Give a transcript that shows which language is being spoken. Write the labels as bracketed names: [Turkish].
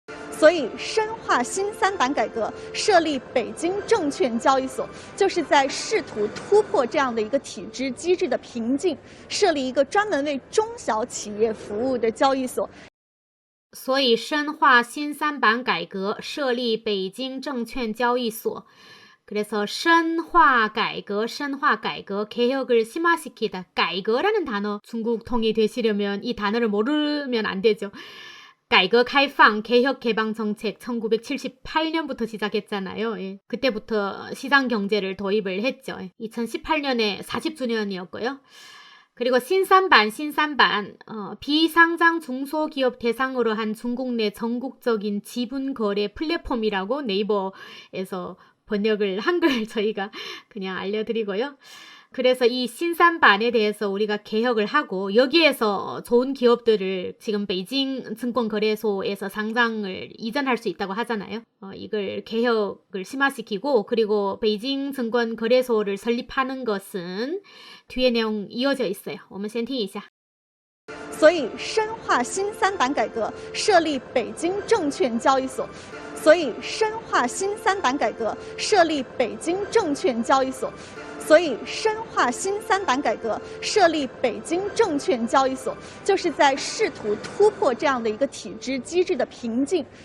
[Chinese] 所以，深化新三板改革，设立北京证券交易所，就是在试图突破这样的一个体制机制的瓶颈，设立一个专门为中小企业服务的交易所。所以，深化新三板改革，设立北京证券交易所。 [Korean] 그래서 [Chinese] 深化改革, [Korean] 개혁을 심화시키다. 改革라는 단어 중국 통이 되시려면 이 단어를 모르면 안 되죠. 改革开放, 개혁 개방 정책 1978년부터 시작했잖아요. 예. 그때부터 시장 경제를 도입을 했죠. 2018년에 40주년이었고요. 그리고 신산반, 비상장 중소기업 대상으로 한 중국 내 전국적인 지분 거래 플랫폼이라고 네이버에서 번역을 한글 저희가 그냥 알려드리고요. 그래서 이 신산반에 대해서 우리가 개혁을 하고 여기에서 좋은 기업들을 지금 베이징 증권거래소에서 상장을 이전할 수 있다고 하잖아요. 이걸 개혁을 심화시키고 그리고 베이징 증권거래소를 설립하는 것은 뒤에 내용 이어져 있어요. [Chinese] 我们先听一下。所以，深化新三板改革，设立北京证券交易所。所以，深化新三板改革，设立北京证券交易所。所以，深化新三板改革，设立北京证券交易所，就是在试图突破这样的一个体制机制的瓶颈。